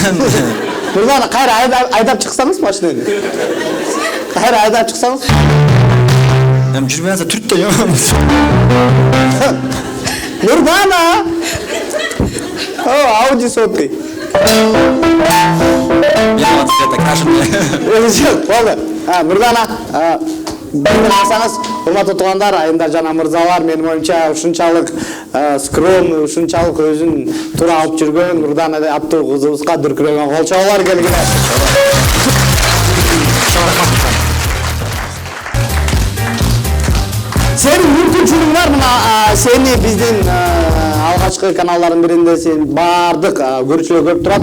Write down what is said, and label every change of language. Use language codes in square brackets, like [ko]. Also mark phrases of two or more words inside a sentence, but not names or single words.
[ky] Нурдана, кайра айдап чыксаңыз машинени. Кайра айдап чыксаңыз. Эми жүрбөй атса түрт да жаманбыз. Нурдана. [ru] Ауди сотый. Я вот это кажем. [ky] Жок, болду. Нурдана, Билсаңыз, урматтуу туугандар, айымдар жана мырзалар, менин оюмча ушунчалык скромный, ушунчалык өзүн туура алып жүргөн Нурдана аттуу кызыбызга дүркүрөгөн кол чабуулар келгиле. Сенин мүмкүнчүлүгүң бар, мына сени биздин алгачкы каналдардын биринде сен баардык көрүүчүлөр көрүп турат.